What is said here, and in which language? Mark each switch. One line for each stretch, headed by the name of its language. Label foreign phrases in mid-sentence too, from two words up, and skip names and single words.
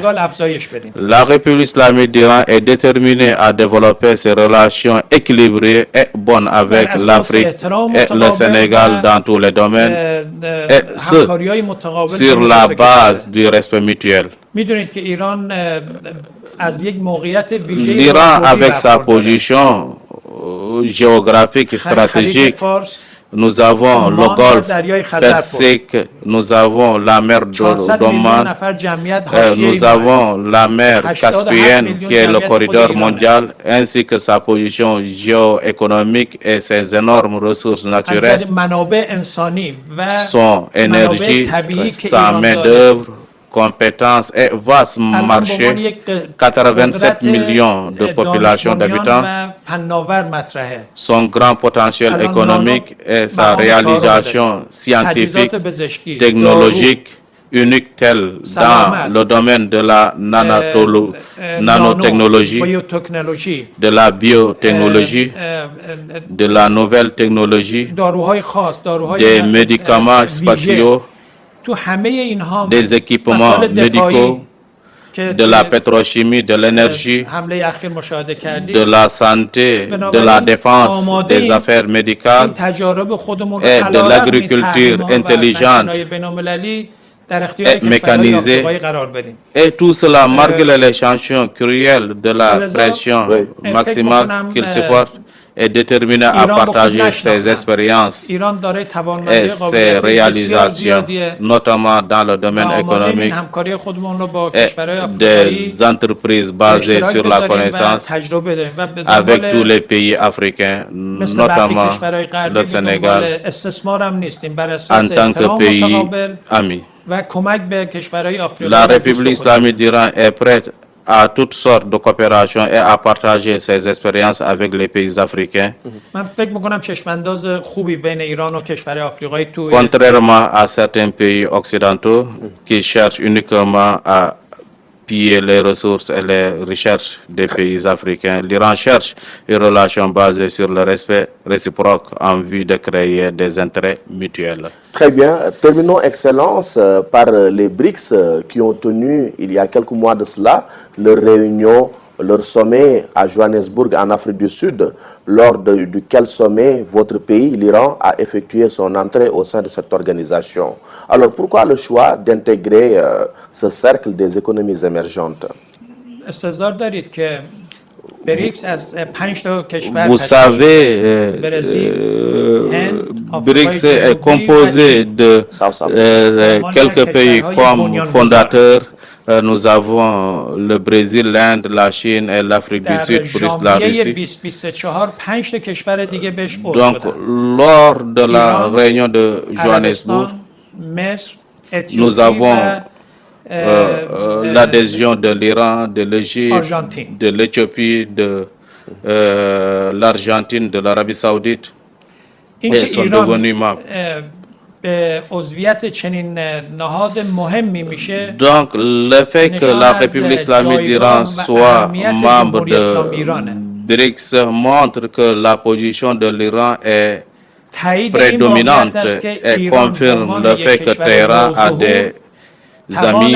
French: La République islamique d'Iran est déterminée à développer ses relations équilibrées et bonnes avec l'Afrique et le Sénégal dans tous les domaines, et ce, sur la base du respect mutuel. L'Iran, avec sa position géographique et stratégique, nous avons le Oman golfe
Persian: و دریای خزر پر.
French: Persique, nous avons la mer
Persian: 400 میلیون
French: d'Oman,
Persian: نفر جمعیت حاشیه‌ای
French: nous
Persian: ما
French: avons la mer 87 Caspienne millions qui est le
Persian: جمعیت خود
French: corridor
Persian: ایرانه.
French: mondial, ainsi que sa position géoéconomique et ses énormes ressources
Persian: از
French: naturelles,
Persian: نظر منابع انسانی و
French: son énergie,
Persian: منابع طبیعی که
French: sa
Persian: ایران داره
French: main-d'œuvre, compétences et vaste
Persian: الان به عنوان
French: marché,
Persian: یک 87 قدرت
French: millions de population
Persian: دانش‌بنیان
French: d'habitants,
Persian: و فناور مطرحه.
French: son grand potentiel
Persian: الان
French: économique et sa
Persian: مقام چهارم
French: réalisation
Persian: داره.
French: scientifique,
Persian: تجهیزات پزشکی،
French: technologique, unique telle dans
Persian: سلامت،
French: le domaine de la nanotechnologie,
Persian: بیوتکنولوژی،
French: de la biotechnologie, de la nouvelle technologie,
Persian: داروهای خاص، داروهای
French: des médicaments
Persian: ویژه.
French: spatiaux,
Persian: تو همه اینها
French: des équipements
Persian: مسائل دفاعی
French: médicaux,
Persian: که
French: de la
Persian: توی
French: pétrochimie, de l'énergie,
Persian: حمله اخیر مشاهده کردید
French: de la santé, de la défense, des affaires médicales,
Persian: این تجارب خودمون رو
French: et de
Persian: علیرغم این
French: l'agriculture
Persian: تحریم‌ها و
French: intelligente
Persian: سنگین‌های بین‌المللی در اختیار
French: et
Persian: کشورهای
French: mécanisée.
Persian: آفریقایی قرار بدیم.
French: Et tout cela, malgré l'échantillon cruel de la
Persian: رضا،
French: pression
Persian: فکر
French: maximale
Persian: می‌کنم،
French: qu'il supporte, est déterminé à
Persian: ایران با خود
French: partager ses
Persian: نشناختن.
French: expériences
Persian: ایران داره
French: et
Persian: توانمندی
French: ses
Persian: قابلیت بسیار
French: réalisations,
Persian: زیادیه
French: notamment dans le domaine
Persian: و آماده این
French: économique
Persian: همکاری خودمون رو با
French: et
Persian: کشورهای آفریقایی
French: des entreprises
Persian: به
French: basées
Persian: اشتراک
French: sur la
Persian: بذاریم و
French: connaissance
Persian: تجربه داریم و به
French: avec tous
Persian: دنبال
French: les pays africains,
Persian: مثل برخی
French: notamment
Persian: کشورهای غربی
French: le
Persian: به دنبال
French: Sénégal,
Persian: استثمار هم نیستیم بر
French: en
Persian: اساس
French: tant que
Persian: احترام
French: pays
Persian: متقابل
French: ami.
Persian: و کمک به کشورهای آفریقایی
French: La
Persian: و دوست
French: République
Persian: خود.
French: islamique d'Iran est prête à toutes sortes de coopération et à partager ses expériences avec les pays africains.
Persian: من فکر میکنم چشمانداز خوبی بین ایران و کشورهای آفریقایی تو
French: Contrairement à certains pays occidentaux qui cherchent uniquement à piller les ressources et les richesses des pays africains, l'Iran cherche une relation basée sur le respect réciproque en vue de créer des intérêts mutuels. Très bien. Terminons, Excellence, par les BRICS qui ont tenu, il y a quelques mois de cela, leur réunion, leur sommet à Johannesburg, en Afrique du Sud, lors duquel sommet votre pays, l'Iran, a effectué son entrée au sein de cette organisation. Alors, pourquoi le choix d'intégrer ce cercle des économies émergentes?
Persian: استظهار دارید که بریکس از 5 تا کشور
French: Vous savez, Brésil, Inde, BRICS Afrique est composé de quelques pays comme fondateurs. Nous avons le Brésil, l'Inde, la Chine et l'Afrique du
Persian: در
French: Sud, plus la
Persian: ژانویه
French: Russie.
Persian: 2024 5 تا کشور دیگه بهش عضو
French: Donc,
Persian: شدن.
French: lors de la Iran, réunion de Johannesburg,
Persian: عربستان، مصر، اتیوپی
French: nous avons
Persian: و
French: l'adhésion de l'Iran, de l'Égypte, Argentine. de l'Éthiopie, de l'Argentine, de l'Arabie Saoudite.
Persian: اینکه
French: sont
Persian: ایران
French: devenus membres.
Persian: به عضویت چنین نهاد مهمی میشه
French: Donc, le fait que la République islamique d'Iran soit membre de BRICS montre que la position de l'Iran est
Persian: تایید این
French: prédominante
Persian: واقعیت است که
French: et
Persian: ایران به
French: confirme
Persian: عنوان
French: le
Persian: یک
French: fait que
Persian: کشور
French: Téhéran a
Persian: نوظهور
French: des
Persian: توان
French: amis